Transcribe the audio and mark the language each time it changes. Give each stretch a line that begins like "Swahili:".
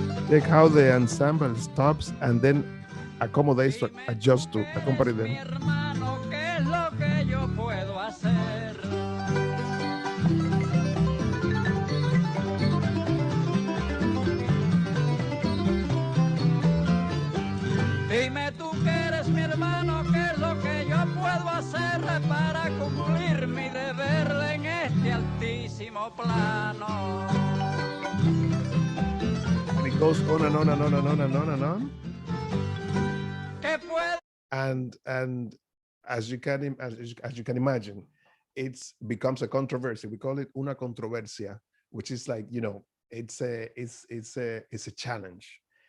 English: Check how the ensemble stops and then accommodates to adjust to accompany them.
Spanish: Mi hermano, ¿qué es lo que yo puedo hacer? Dime tú que eres mi hermano, ¿qué es lo que yo puedo hacer para cumplir mi deber en este altísimo plano?
English: And it goes on and on and on and on and on and on.
Spanish: ¿Qué puedo?
English: And as you can imagine, it's becomes a controversy. We call it
Spanish: una controversia,
English: which is like, you know, it's a challenge.